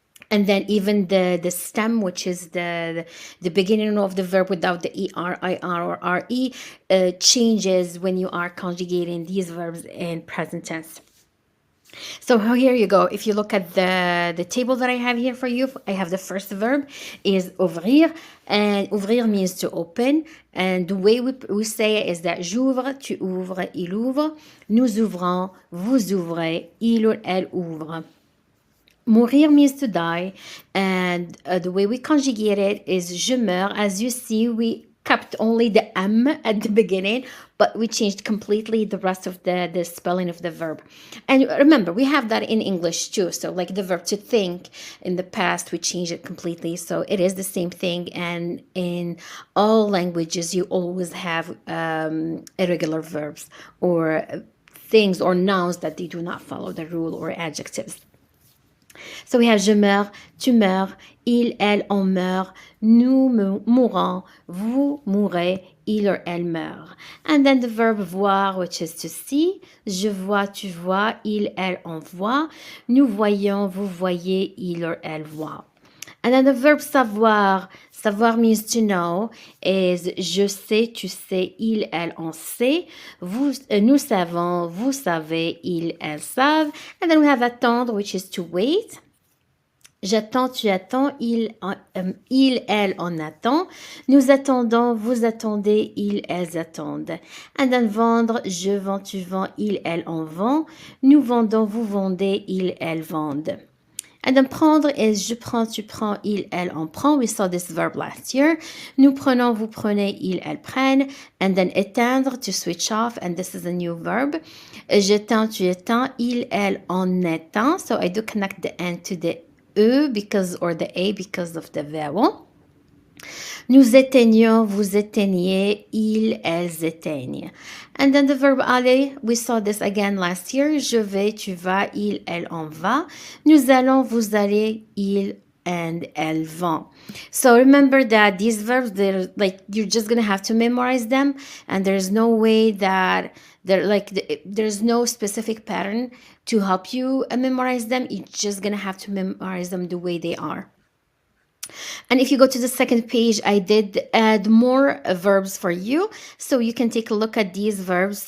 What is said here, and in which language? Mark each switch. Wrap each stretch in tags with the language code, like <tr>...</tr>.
<en>And then even the stem, which is the beginning of the verb without the er, ir, or re, changes when you are conjugating these verbs in present tense. So here you go. If you look at the table that I have here for you, I have the first verb is ouvrir, and ouvrir means to open. And the way we say it is that</en> <fr>j'ouvre, tu ouvres, il ouvre, nous ouvrons, vous ouvrez, il ou elle ouvre.</fr> <en>Mourir means to die, and the way we conjugate it is</en> <fr>je meurs.</fr> <en>As you see, we kept only the M at the beginning, but we changed completely the rest of the spelling of the verb. And remember, we have that in English too. So like the verb to think, in the past, we changed it completely. So it is the same thing. And in all languages, you always have irregular verbs or things or nouns that they do not follow the rule, or adjectives. So we have</en> <fr>je meurs, tu meurs, il, elle, on meurt, nous mourons, vous mourrez, il or elle meurt.</fr> <en>And then the verb voir, which is to see.</en> <fr>Je vois, tu vois, il, elle, on voit, nous voyons, vous voyez, il or elle voit.</fr> <en>And then the verb savoir, savoir means to know, is</en> <fr>je sais, tu sais, il, elle, on sait, nous savons, vous savez, ils, elles savent.</fr> <en>And then we have attendre, which is to wait.</en> <fr>J'attends, tu attends, il, elle, on attend. Nous attendons, vous attendez, ils, elles attendent.</fr> <en>And then</en> <fr>vendre, je vends, tu vends, il, elle, on vend. Nous vendons, vous vendez, ils, elles vendent.</fr> <en>And then prendre is</en> <fr>je prends, tu prends, il, elle, on prend.</fr> <en>We saw this verb last year.</en> <fr>Nous prenons, vous prenez, ils, elles prennent.</fr> <en>And then éteindre, to switch off, and this is a new verb.</en> <fr>J'éteins, tu éteins, il, elle, on éteint.</fr> <en>So I do connect the N to the E because, or the A because of the vowel.</en> <fr>Nous éteignons, vous éteignez, ils, elles éteignent.</fr> <en>And then the verb aller, we saw this again last year.</en> <fr>Je vais, tu vas, il, elle, on va. Nous allons, vous allez, il, and elles vont.</fr> <en>So remember that these verbs, they're like, you're just going to have to memorize them. And there's no way that there's no specific pattern to help you memorize them. You're just going to have to memorize them the way they are. And if you go to the second page, I did add more verbs for you, so you can take a look at these verbs.</en>